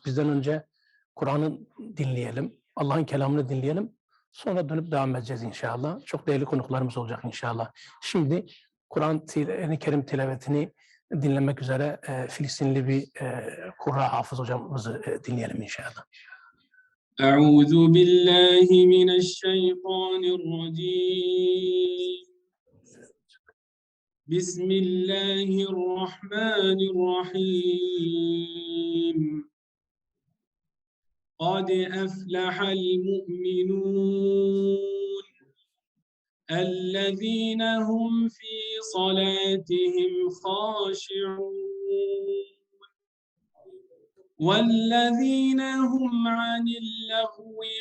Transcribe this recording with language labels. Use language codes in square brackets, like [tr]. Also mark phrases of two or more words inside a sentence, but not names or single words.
[tr] Bizden önce Kur'an'ı dinleyelim, Allah'ın kelamını dinleyelim. Sonra dönüp devam edeceğiz inşallah. Çok değerli konuklarımız olacak inşallah. Şimdi Kur'an-ı Kerim tilavetini dinlemek üzere Filistinli bir Kurra Hafız hocamızı dinleyelim inşallah. [ar] أعوذ بالله من الشيطان الرجيم. بسم الله الرحمن الرحيم. قد أفلح المؤمنون الذين هم في صلاتهم خاشعون والذين هم عن اللغو